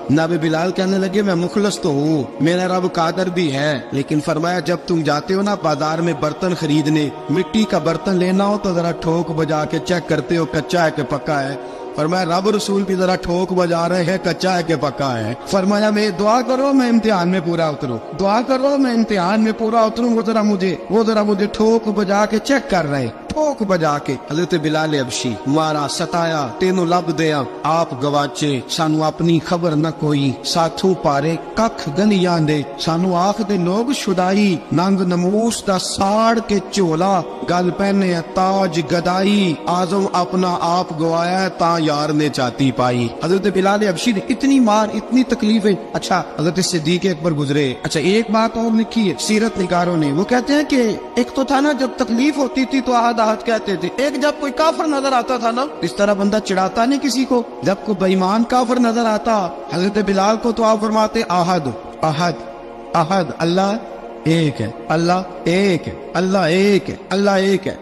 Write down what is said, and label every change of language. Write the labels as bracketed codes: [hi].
[ur] جناب بلال کہنے لگے میں مخلص تو ہوں, میرا رب قادر بھی ہے, لیکن فرمایا جب تم جاتے ہو نا بازار میں برتن خریدنے, مٹی کا برتن لینا ہو تو ذرا ٹھوک بجا کے چیک کرتے ہو کچا ہے کہ پکا ہے. فرمایا رب رسول بھی ذرا ٹھوک بجا رہے ہیں کچا ہے کہ پکا ہے. فرمایا میں دعا کرو میں امتحان میں پورا اتروں, دعا کرو میں امتحان میں پورا اتروں, وہ ذرا مجھے ٹھوک بجا کے چیک کر رہے, ٹھوک بجا کے. [pa] حضرت بلال حبشی مارا ستایا تینوں لب دیا آپ گواچے, سانو اپنی خبر نہ کوئی, ساتھوں پارے ککھ گلیاں دے, سانو آخ دے لوگ شدائی, ننگ نموس دا ساڑ کے چولا, گل پہنے تاج گدائی, آزم اپنا آپ گوایا تا یار نے چاتی پائی. [ur] حضرت بلال حبشی نے اتنی مار اتنی تکلیفیں. اچھا حضرت صدیق اکبر گزرے. اچھا ایک بات اور لکھی ہے سیرت نگاروں نے, وہ کہتے ہیں کہ ایک تو تھا نا جب تکلیف ہوتی تھی تو آہد احد کہتے تھے. ایک جب کوئی کافر نظر آتا تھا نا, اس طرح بندہ چڑھاتا نہیں کسی کو, جب کوئی بے ایمان کافر نظر آتا حضرت بلال کو تو آپ فرماتے احد احد احد, اللہ ایک ہے, اللہ ایک ہے, اللہ ایک ہے, اللہ ایک ہے.